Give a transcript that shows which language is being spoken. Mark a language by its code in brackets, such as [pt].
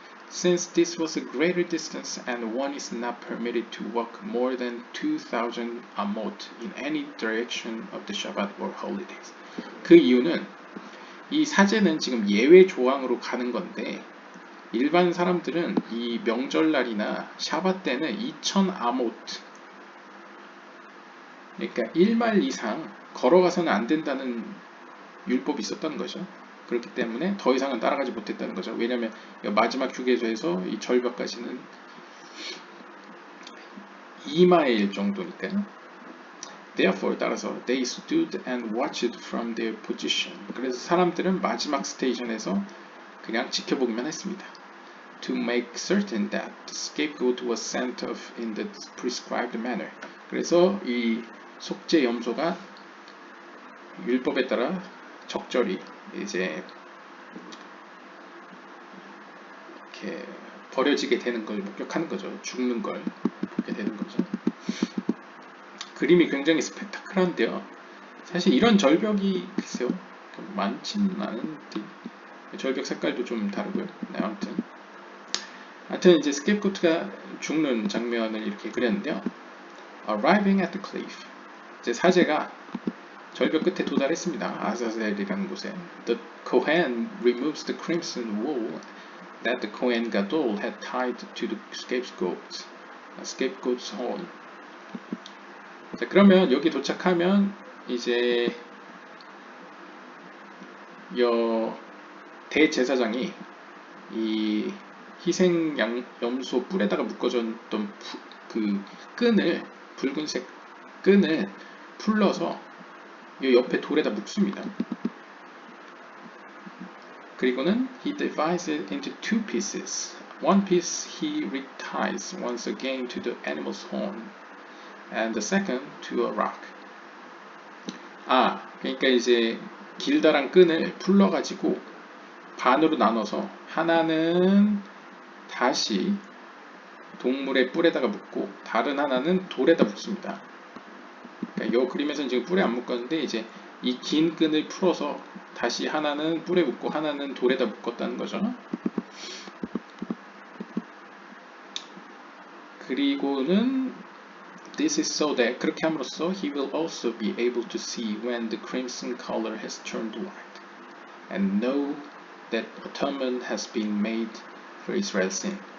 [en] Since this was a greater distance and one is not permitted to walk more than 2,000 amot in any direction of the Shabbat or holidays. [ko] 그 이유는 이 사제는 지금 예외 조항으로 가는 건데 일반 사람들은 이 명절날이나 샤밧 때는 2,000 아모트, 그러니까 1마일 이상 걸어가서는 안 된다는 율법이 있었다는 거죠. 그렇기 때문에 더 이상은 따라가지 못했다는 거죠. 왜냐하면 마지막 휴게소에서 이 절벽까지는 2마일 정도니까요. [en] Therefore, [ko] 따라서 [en] they stood and watched from their position. [ko] 그래서 사람들은 마지막 스테이션에서 그냥 지켜보기만 했습니다. [en] To make certain that the scapegoat was sent off in the prescribed manner. [ko] 그래서 이 속죄 염소가 율법에 따라 적절히 이제 이렇게 버려지게 되는 걸 목격하는 거죠. 죽는 걸 보게 되는 거죠. 그림이 굉장히 스펙타클한데요. 사실 이런 절벽이 글쎄요 많지는 않은데 절벽 색깔도 좀 다르고요. 네, 아무튼 이제 스케이프고트가 죽는 장면을 이렇게 그렸는데요. [en] Arriving at the cliff. [ko] 이제 사제가 절벽 끝에 도달했습니다. 아자젤이라는 곳에. [en] The Kohen removes the crimson wool that the Kohen Gadol had tied to the scapegoat's horn. [ko] 자, 그러면 여기 도착하면 이제 대제사장이 이 희생 염소 뿔에다가 묶어졌던 그 끈을, 붉은색 끈을 풀러서 이 옆에 돌에다 묶습니다. 그리고는 [en] he divides it into two pieces. One piece he reties once again to the animal's horn, and the second to a rock. [ko] 그러니까 이제 길다란 끈을 풀러가지고 반으로 나눠서 하나는 다시 동물의 뿔에다가 묶고 다른 하나는 돌에다 묶습니다. 그러니까 이 그림에서는 지금 뿔에 안 묶었는데 이제 이 긴 끈을 풀어서 다시 하나는 뿔에 묶고 하나는 돌에다 묶었다는 거죠. 그리고는 [en] this is so that [ko] 그렇게 함으로써 [en] he will also be able to see when the crimson color has turned white and know that atonement has been made for Israel's sin.